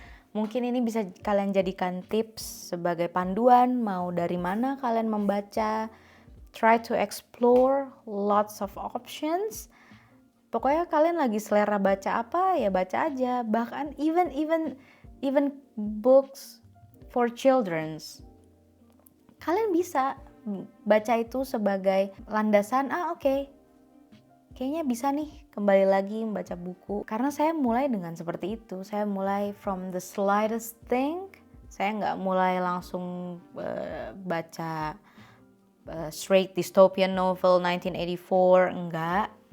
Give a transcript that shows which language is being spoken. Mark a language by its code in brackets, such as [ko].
[id] Mungkin ini bisa kalian jadikan tips sebagai panduan, mau dari mana kalian membaca. [en] Try to explore lots of options. [id] Pokoknya kalian lagi selera baca apa ya baca aja. Bahkan [en] even books for children's. [id] Kalian bisa baca itu sebagai landasan. Oke. Kayaknya bisa nih kembali lagi membaca buku. Karena saya mulai dengan seperti itu. Saya mulai [en] from the slightest thing. [id] Saya nggak mulai langsung baca [en] straight dystopian novel [id] 1984, enggak.